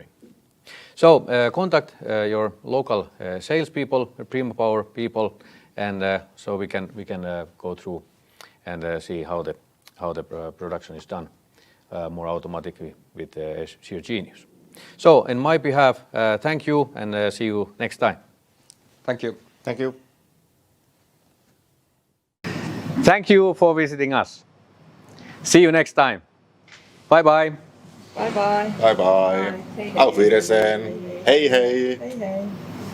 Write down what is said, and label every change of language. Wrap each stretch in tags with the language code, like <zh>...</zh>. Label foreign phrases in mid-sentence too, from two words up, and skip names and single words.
<en>So contact your local salespeople, Prima Power people, and so we can go through and see how the production is done more automatically with Shear Genius. So, in my behalf, thank you and see you next time. Thank you. Thank you. Thank you for visiting us. See you next time. Bye bye. Bye bye. Bye bye.</en> <fi>Hei hei.</fi> <de>Auf Wiedersehen.</de> <fi>Hei hei. Hei hei.</fi>